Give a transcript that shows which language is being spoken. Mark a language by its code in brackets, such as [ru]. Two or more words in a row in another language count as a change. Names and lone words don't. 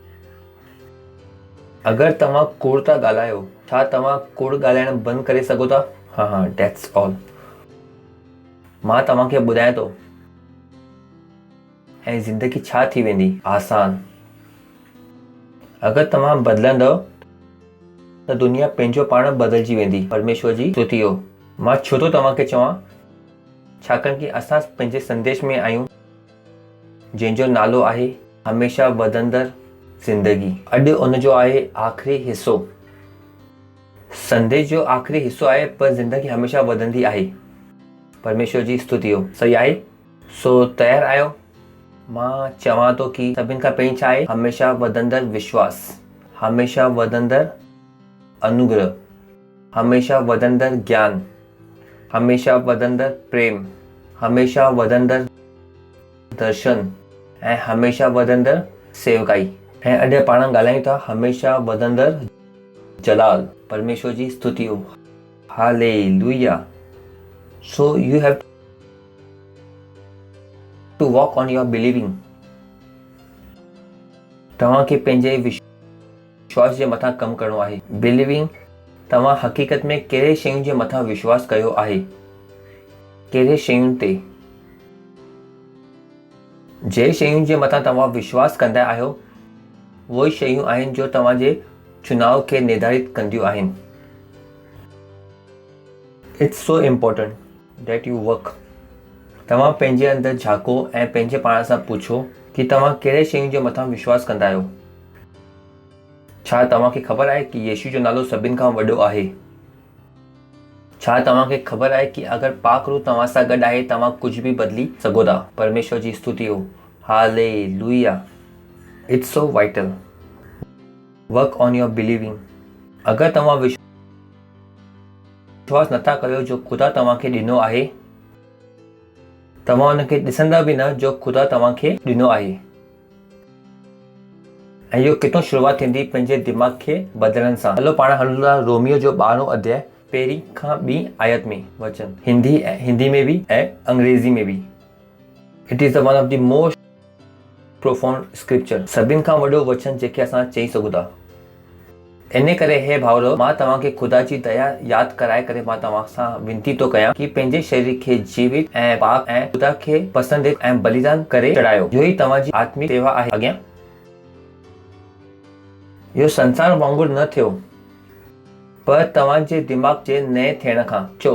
[sd] अगरि तव्हां कूड़ था ॻाल्हायो, छा तव्हां कूड़ ॻाल्हाइणु बंदि करे सघो था? [en] हा that's all. [sd] मां तव्हांखे ॿुधायां थो ऐं ज़िंदगी छा थी वेंदी आसान। अगरि तव्हां बदिलंदव त दुनिया पंहिंजो पाण बदिलजी वेंदी। परमेश्वर जी स्तुति हो। मां छो थो तव्हांखे चवां छाकाणि कि असां पंहिंजे संदेश में आहियूं जंहिंजो नालो आहे हमेशा वधंदड़ ज़िंदगी। अॼु उनजो आहे आख़िरी हिसो। संदेश जो आख़िरी हिसो आहे पर ज़िंदगी हमेशा वधंदी आहे। परमेश्वर जी स्तुति हो। सही आहे। सो तयार आहियो। मां चवां थो कि सभिनि खां पहिरीं छा आहे, हमेशा वधंदड़ विश्वास, हमेशा वधंदड़ अनुग्रह, हमेशा वधंदड़ ज्ञान, हमेशा वधंदड़ प्रेम, हमेशा वधंदड़ दर्शन ऐं हमेशा वधंदड़ सेवकाई। ऐं अॼु पाण ॻाल्हायूं था हमेशा वधंदड़ जलाल। परमेश्वर जी स्तुति हो। हालेलुया। [en] so you have to walk on your believing. [sd] तव्हांखे पंहिंजे विश्वास जे मथां कमु करणो आहे। बिलीविंग तव्हां हक़ीक़त में कहिड़े शयुनि जे मथां विश्वास कयो आहे, कहिड़े शयुनि ते। जे शयुनि जे मथां तव्हां विश्वास कंदा आहियो उहे शयूं आहिनि जो तव्हांजे चुनाव खे निर्धारित कंदियूं आहिनि। [en] it's so important that you work. [sd] तव्हां पंहिंजे अंदरि झाको ऐं पंहिंजे पाण सां पुछो कि तव्हां कहिड़े शयुनि जे मथां विश्वास कंदा आहियो। छा तव्हांखे ख़बर आहे कि येशू जो नालो सभिनि खां वॾो आहे? छा तव्हांखे ख़बर आहे कि अगरि पाक रूह तव्हां सां गॾु आहे तव्हां कुझु बि बदिली सघो था। परमेश्वर जी स्तुति हो। हालेलुया। [en] it's so vital. work on your believing. [sd] अगरि तव्हां विश्वास नथा कयो जो ख़ुदा तव्हांखे ॾिनो आहे, तव्हां हुनखे ॾिसंदा बि न जो ख़ुदा तव्हांखे ॾिनो आहे। ऐं इहो किथां शुरूआत थींदी? पंहिंजे दिमाग़ खे बदिलण सां। हलो पाण हलूं था रोमियो जो 12हों अध्याय पहिरीं खां ॿीं आयत में वचन, हिंदी में बि ऐं अंग्रेज़ी में बि। [en] it is the one of the most profound scripture. [sd] सभिनि खां वॾो वचन जेके असां चई सघूं था। इन करे हे भाउरो, मां तव्हांखे ख़ुदा जी दया यादि कराए करे मां तव्हां सां विनती थो कयां कि पंहिंजे शरीर खे जीवित ऐं पाक ऐं ख़ुदा खे पसंदीदा ऐं बलिदान करे चढ़ायो। इहो ई तव्हांजी आत्मिक सेवा आहे। अॻियां इहो संसार वांगुरु न थियो, पर तव्हांजे दिमाग़ जे नए थियण खां चो।